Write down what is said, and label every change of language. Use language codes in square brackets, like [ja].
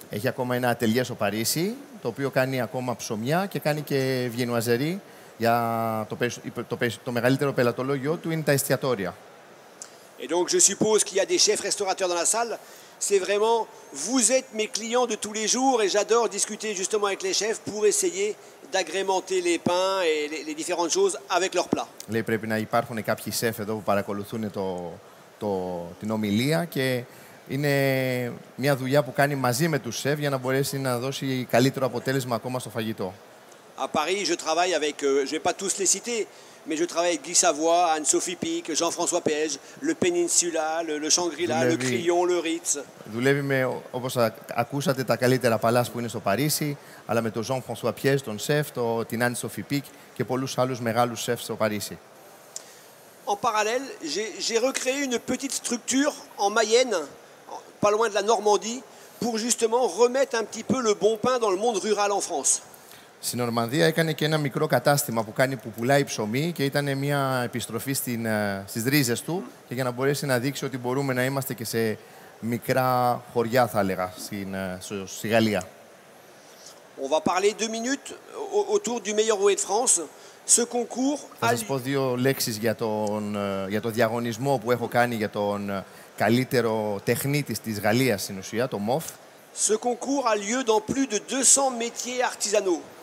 [el] Έχει ακόμα ένα ατελιέ στο Παρίσι, το οποίο κάνει ακόμα ψωμιά και κάνει και βιενουαζερί. Για το μεγαλύτερο πελατολόγιο του είναι τα εστιατόρια. [fr] Et donc je suppose qu'il y a des chefs restaurateurs dans la salle. C'est vraiment, vous êtes mes clients de tous les jours et j'adore discuter justement avec les chefs pour essayer d'agrémenter les pains et les différentes choses avec leurs plats. [el] Λέει πρέπει να υπάρχουν κάποιοι σεφ εδώ που παρακολουθούν την ομιλία και είναι μια δουλειά που κάνει μαζί με τους σεφ για να μπορέσει να δώσει καλύτερο αποτέλεσμα ακόμα στο φαγητό. [fr] À Paris, je travaille avec, je ne vais pas tous les citer, mais je travaille avec Guy Savoy, Anne-Sophie Pic, Jean-François Pège, le Peninsula, le Shangri-La, le Crillon, le Ritz. [el] Δουλεύει με, όπως ακούσατε, τα καλύτερα παλάς που είναι στο Παρίσι, αλλά με τον Jean-François Piège, τον σεφ, την Anne-Sophie Pic και πολλούς άλλους μεγάλους σεφ στο Παρίσι. [fr] En parallèle, j'ai recréé une petite structure en Mayenne, pas loin de la Normandie, pour justement remettre un petit peu le bon pain dans le monde rural en France. [el] Στην Ορμανδία έκανε και ένα μικρό κατάστημα που πουλάει ψωμί και ήταν μια επιστροφή στις ρίζες του και για να μπορέσει να δείξει ότι μπορούμε να είμαστε και σε μικρά χωριά, θα έλεγα, στη Γαλλία. [fr] On va parler 2 minutes autour du meilleur rouet de France. Ce concours [el] Θα σας πω δύο λέξεις για το διαγωνισμό που έχω κάνει για τον καλύτερο τεχνίτη της Γαλλίας στην ουσία, το MOF. [fr] Ce concours a lieu dans plus de 200 métiers artisanaux.